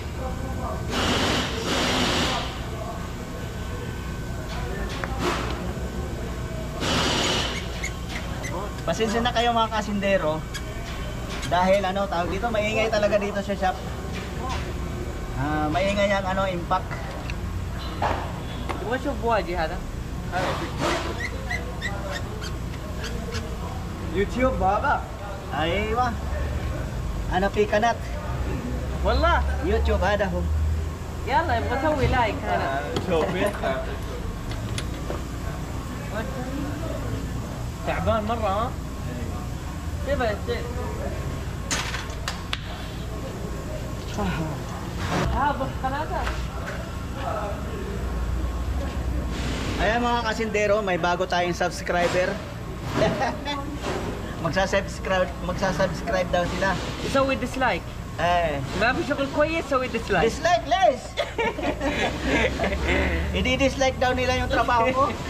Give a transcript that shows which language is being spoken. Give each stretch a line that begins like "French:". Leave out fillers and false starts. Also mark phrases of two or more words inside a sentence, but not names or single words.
Filipino: Pasensya na kayo mga kasindero dahil tawag dito, maingay talaga dito sa shop. Maingay yung impact.
Arabic: تبغى تشوف بواجي هذا؟ يوتيوب بابا. ايوه انا في قناة والله يوتيوب هذا هو. يلا يبغى اسوي لايك هذا. شوفي تعبان مرة ها؟ تبى هذا قناته.
Filipino: Ayan mga kasindero, may bago tayong subscriber. magsasubscribe daw sila.
Arabic: يسوي ديسلايك ما في شغل كويس سوي ديسلايك
Filipino: Dislike less. I-dislike daw nila yung trabaho ko.